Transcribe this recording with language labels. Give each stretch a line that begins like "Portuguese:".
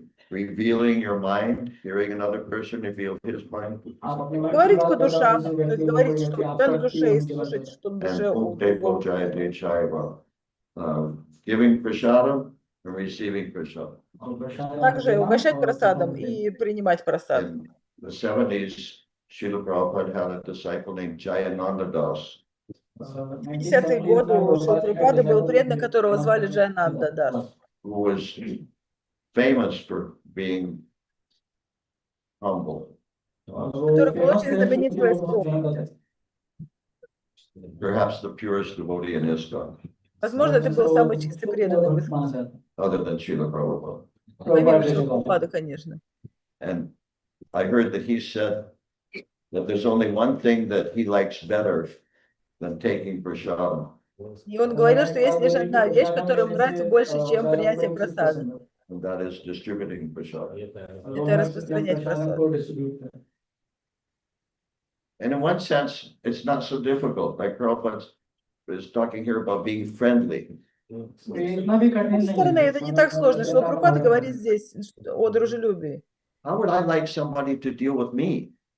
English: Revealing your mind, hearing another person reveal his mind.
Russian: Говорить по душам, то есть говорить, что у тебя на душе, и слушать, что на душе у другого.
English: Giving prasadam and receiving prasadam.
Russian: Также угощать просадом и принимать просад.
English: In the 70s, Srila Prabhupada had a disciple named Jayananda Das.
Russian: В 50-е годы у Шрилы Прабхупады был преданный, которого звали Джаянанда Дас,
English: Who was famous for being humble.
Russian: который был очень знаменит своей скромностью.
English: Perhaps the purest devotee in ISKCON,
Russian: Возможно, это был самый чистый преданный в ИСККОНе,
English: other than Srila Prabhupada.
Russian: помимо Шрилы Прабхупады, конечно.
English: And I heard that he said that there's only one thing that he likes better than taking prasadam.
Russian: И он говорил, что есть лишь одна вещь, которая ему нравится больше, чем принятие просада.
English: And that is distributing prasadam.
Russian: Это распространять просад.
English: And in one sense, it's not so difficult. Like Prabhupada is talking here about being friendly.
Russian: С другой стороны, это не так сложно. Шрила Прабхупада говорит здесь о дружелюбии.
English: How would I like somebody to deal with me?